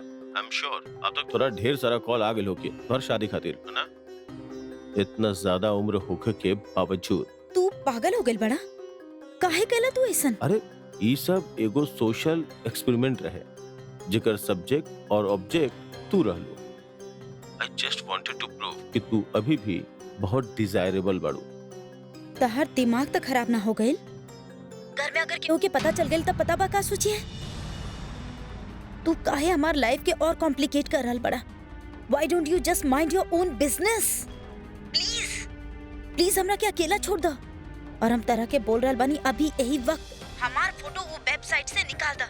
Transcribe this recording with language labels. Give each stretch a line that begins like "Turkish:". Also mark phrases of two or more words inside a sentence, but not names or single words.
English: I am sure
Bhojpuri: अब तक तोरा ढेर सारा कॉल आ गेल होके तोहर शादी खातिर, है ना? इतना ज्यादा उम्र होके के बावजूद तू पागल हो गइल बड़ा? काहे कहला तू ऐसन? अरे ई सब एगो
English: social experiment
Bhojpuri: रहे जेकर सब्जेक्ट और ऑब्जेक्ट तू रहलो।
English: I just wanted to prove
Bhojpuri: कि तू अभी भी बहुत डिजायरेबल बाड़ू। तहर दिमाग तो खराब ना हो गइल? घर में अगर केहू के पता चल गइल तब पता बा का सोचिए? तू काहे हमार लाइफ के और कॉम्प्लिकेट कर रहल बड़ा?
English: Why don't you just mind your own business?
Bhojpuri: प्लीज प्लीज हमरा के अकेला छोड़ दो। और हम तरह के बोल रहल बानी अभी यही वक्त हमार फोटो वो वेबसाइट से निकाल दा।